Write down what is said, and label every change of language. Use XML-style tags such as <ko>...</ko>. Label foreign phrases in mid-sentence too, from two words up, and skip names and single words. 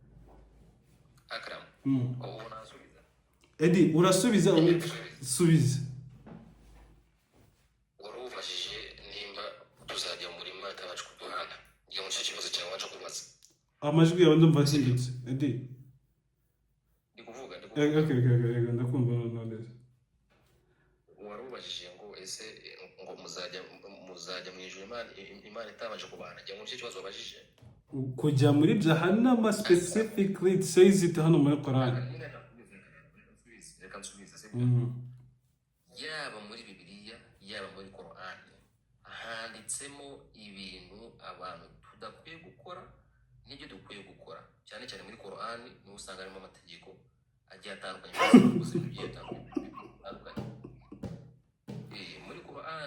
<rw>Edi, urasubiza subiza. Warubajije nimba tuzajya muri mata bacu kuduhana. Ngiye mu kibazo cyawe waje kubaza. Amajwi yawe ndumva asindutse. Edi. Ndikuvuga. Okay, ndakumva none. Warubajije ngo ese ngo muzajya mu ijuru Imana itabanje kubana. Ngiye mu kibazo wabajije. Kujya muri jahannama</rw> <en>specifically, it says it</en> <rw>hano muri Quran. Yaba muri Bibiliya yaba muri Quran handitsemo ibintu abantu tudakwiye gukora n'ibyo dukwiye gukora, cyane cyane muri Quran niho usanga harimo amategeko agiye atandukanye muri Quran.</rw>